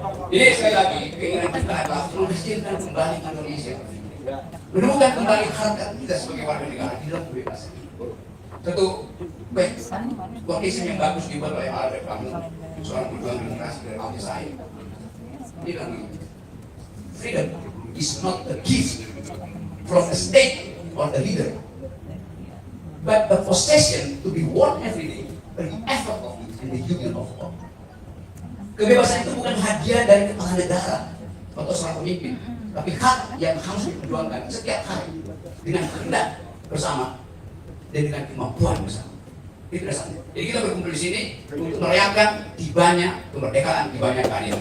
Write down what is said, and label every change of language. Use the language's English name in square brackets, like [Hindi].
[Indonesian] Jadi sekali lagi, keinginan kita adalah menghasilkan kembali Indonesia, menemukan kembali harkat kita sebagai warga negara di dalam kebebasan. Tentu, baik, kondisi yang bagus dibuat oleh Albert Camus, seorang pejuang demokrasi dari Aljazair. Dia bilang, [English] freedom is not a gift from a state or a leader, but a possession to be won every day by the effort of it and the union of all. [Indonesian] Kebebasan itu bukan hadiah dari kepala negara atau seorang pemimpin, tapi hak yang harus diperjuangkan setiap hari dengan kehendak bersama dan dengan kemampuan bersama. Itu dasarnya. Jadi kita berkumpul di sini untuk merayakan tibanya kemerdekaan, tibanya keadilan.